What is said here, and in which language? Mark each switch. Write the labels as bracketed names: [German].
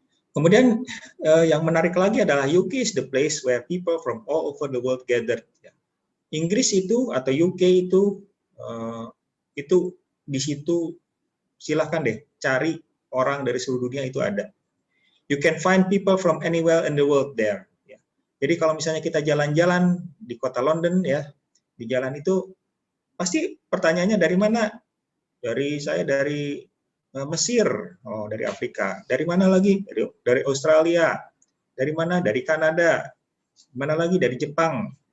[Indonesian] Kemudian yang menarik lagi adalah [English] UK is the place where people from all over the world gathered. [Indonesian] Inggris itu atau UK itu di situ silahkan deh cari orang dari seluruh dunia itu ada. [English] You can find people from anywhere in the world there. [Indonesian] Ya. Jadi kalau misalnya kita jalan-jalan di kota London, ya, di jalan itu pasti pertanyaannya dari mana? Saya dari Mesir, dari Afrika. Dari mana lagi? Dari Australia. Dari mana? Dari Kanada. Mana lagi? Dari Jepang.